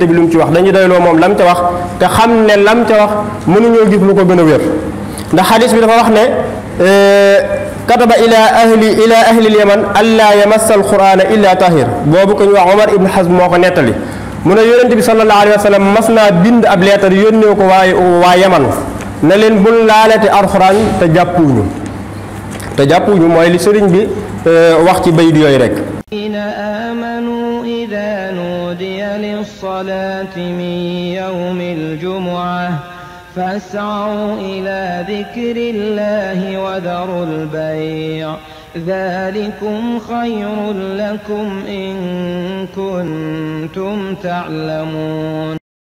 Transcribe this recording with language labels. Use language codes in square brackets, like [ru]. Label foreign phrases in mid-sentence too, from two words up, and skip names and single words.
[wo] bi lu mu ci wax dañuy doyloo moom lam ca wax te xam ne lam ca wax mënuñoo gis lu ko gën a wér ndax xadis bi dafa wax ne [ar] كتب إلى أهل اليمن ألا يمس القرآن إلا طاهر [wo] boobu ko ñu wax Omar ibn Hazm moo ko nettali mu ne yonente bi [ar] صلى الله عليه وسلم [wo] mas naa bind ab leetar yónnee ko waa Yaman ne leen bul laalate alxuraan te jàppuñu mooy li sëriñ bi wax ci bayit yooyu rek [ar] آمنوا إذا نودي للصلاة من يوم الجمعة فاسعوا إلى ذكر الله وذروا البيع ذلكم خير لكم إن كنتم تعلمون